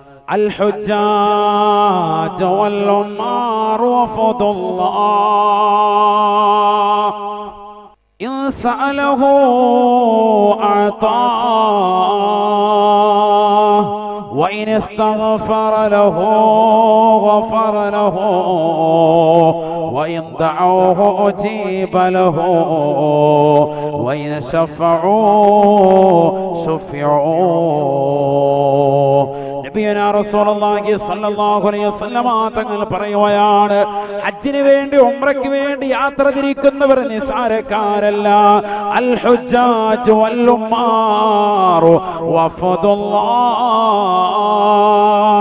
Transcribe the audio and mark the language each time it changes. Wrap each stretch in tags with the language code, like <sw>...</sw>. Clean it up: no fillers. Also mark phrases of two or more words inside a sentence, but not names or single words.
<ar>الحجاج والعمار وفد الله إن سأله أعطاه وإن استغفر له غفر له وإن دعوه أجيب له وإن شفعوا شفعوا. نبينا رسول الله صلى الله عليه وسلم</ar> <ml>തങ്ങൾ പറയുകയാണ്, ഹജ്ജിന് വേണ്ടി ഉംറയ്ക്ക് വേണ്ടി യാത്ര തിരിക്കുന്നവർ നിസാരക്കാരല്ല.</ml> <ar>الحجاج والعمار وفد الله.</ar>